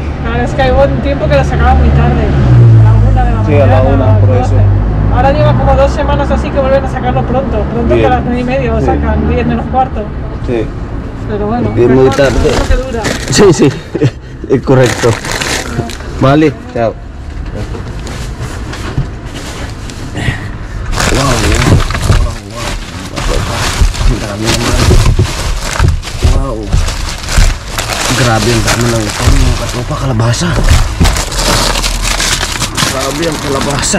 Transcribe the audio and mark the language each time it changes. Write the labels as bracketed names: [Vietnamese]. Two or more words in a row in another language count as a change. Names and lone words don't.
[Spanish] Claro, es que hubo un tiempo que la sacaba muy tarde, a la 1 de la mañana. Sí, a la 1, por 12. eso. Ahora lleva como 2 semanas así que vuelven a sacarlo pronto. Pronto que a las 9:30 lo sacan, 10 menos cuarto. Sí. Pero bueno, Bien muy mejor, tarde. eso que dura. Sí, es correcto. Vale, chao. Wow. [Filipino] Grabe ang dami ng mga katropa, kalabasa. Grabe ang kalabasa.